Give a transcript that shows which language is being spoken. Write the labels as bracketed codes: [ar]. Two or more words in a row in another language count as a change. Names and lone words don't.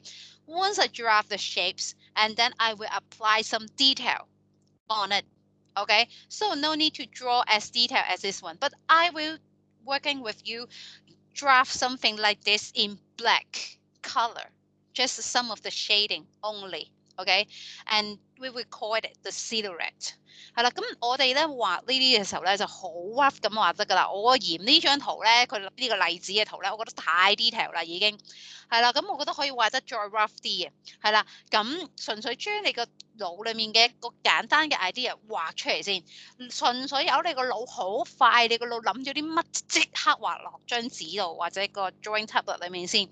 [en] Once I draft the shapes, and then I will apply some detail on it, okay? So no need to draw as detailed as this one, but I will working with you draft something like this in black color, just some of the shading only, okay? And we will call it the silhouette. [yue] 係啦，咁我哋咧畫呢啲嘅時候咧就好 rough 咁畫得㗎啦。我嫌呢張圖咧，佢呢個例子嘅圖咧，我覺得太 detail 啦已經。係啦，咁我覺得可以畫得再 rough 啲嘅。係啦，咁純粹將你個腦裡面嘅一個簡單嘅 idea 畫出嚟先，純粹由你個腦好快，你個腦諗咗啲乜即刻畫落張紙度或者個 [en] drawing tablet [yue] 裡面先。